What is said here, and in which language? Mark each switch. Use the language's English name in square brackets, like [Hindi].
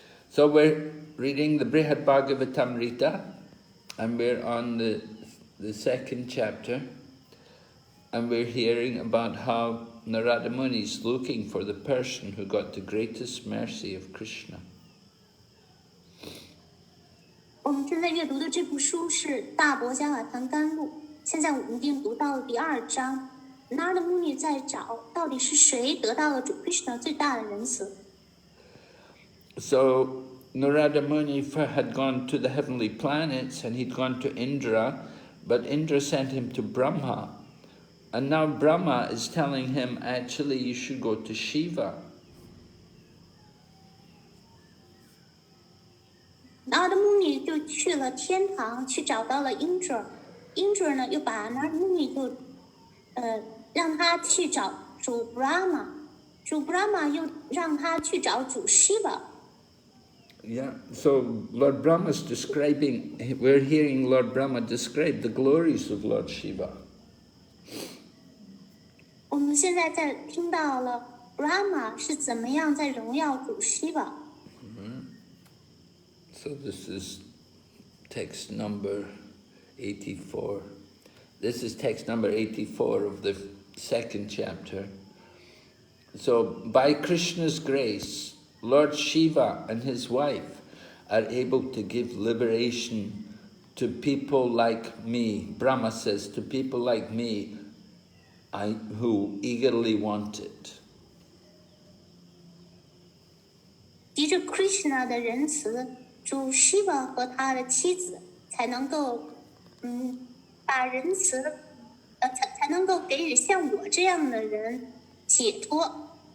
[English] So we're reading the Brhad Bhagavatamrta, and we're on the second chapter, and we're hearing about how Narada Muni is looking for the person who got the greatest mercy of Krishna. [Chinese] 我们正在阅读的这部书是《大伯加瓦坛甘露》，现在我们已经读到了第2章。 Narada Muni 在找到底是谁得到了主 Krishna 最大的仁慈。 [English] So Narada Muni had gone to the heavenly planets and he'd gone to Indra, but Indra sent him to Brahma. And now Brahma is telling him, actually, you should go to Shiva. [Chinese] Narada Muni 就去了天堂，去找到了 Indra 呢，又把 Narada Muni 就让他去找主 Brahma， 主 Brahma 又让他去找主 Shiva。 [English] Yeah, so Lord Brahma's describing, we're hearing Lord Brahma describe the glories of Lord Shiva. [Chinese] 我们现在在听到了 Brahma 是怎么样在荣耀主 Shiva。 [English] So this is text number 84. This is text number 84 of the second chapter. So by Krishna's grace, Lord Shiva and his wife are able to give liberation to people like me. Brahma says, to people like me, who eagerly want it. [Chinese] 藉着 Krishna 的仁慈，主 Shiva 和他的妻子才能够，把仁慈，才能够给予像我这样的人解脱。